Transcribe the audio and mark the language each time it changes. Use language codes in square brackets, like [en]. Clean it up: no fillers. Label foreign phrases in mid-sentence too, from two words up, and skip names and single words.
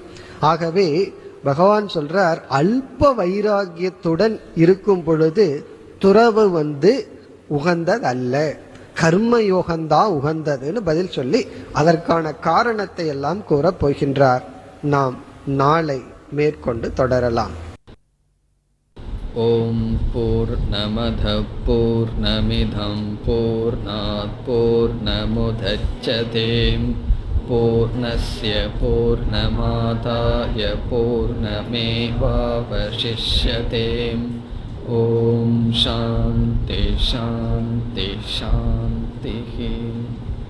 [ta] ஆகவே பகவான் சொல்றார், அல்ப வைராகியத்துடன் இருக்கும் பொழுது துறவு உகந்தது அல்ல, கர்மயோகம்தான் உகந்ததுன்னு பதில் சொல்லி அதற்கான காரணத்தை எல்லாம் கூறப் போகின்றார். நாம் நாளை மேற்கொண்டு தொடரலாம். [sa] ॐ पूर्णमदः पूर्णमिदं पूर्णात् पूर्णमुदच्यते पूर्णस्य पूर्णमादाय पूर्णमेवावशिष्यते. ॐ शान्तिः शान्तिः शान्तिः.